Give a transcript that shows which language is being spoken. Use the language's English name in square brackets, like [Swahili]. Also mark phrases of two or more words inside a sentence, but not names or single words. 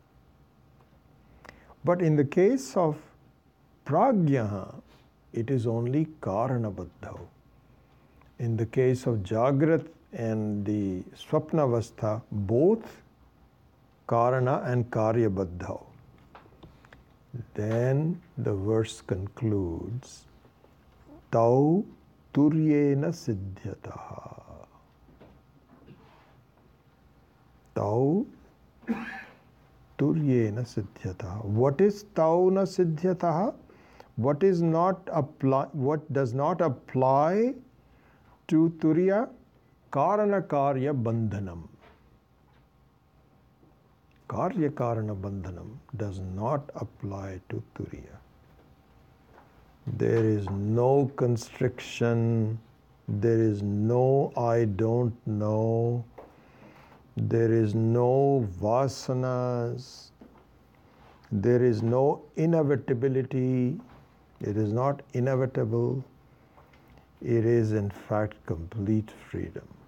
[English] But in the case of pragya, it is only karanabaddha. In the case of Jagrat and the Swapnavastha, both karana and karyabaddha. Then the verse concludes, [Sanskrit] Tau turyena siddhyataha. Tau turyena siddhyataha. [English] What is [Sanskrit] tau na siddhyataha? [English] What does not apply to turya? [Sanskrit] Karana karya bandhanam. Karya karana bandhanam [English] does not apply to turya. There is no constriction, there is no I don't know, there is no vasanas, there is no inevitability, it is not inevitable, it is in fact complete freedom.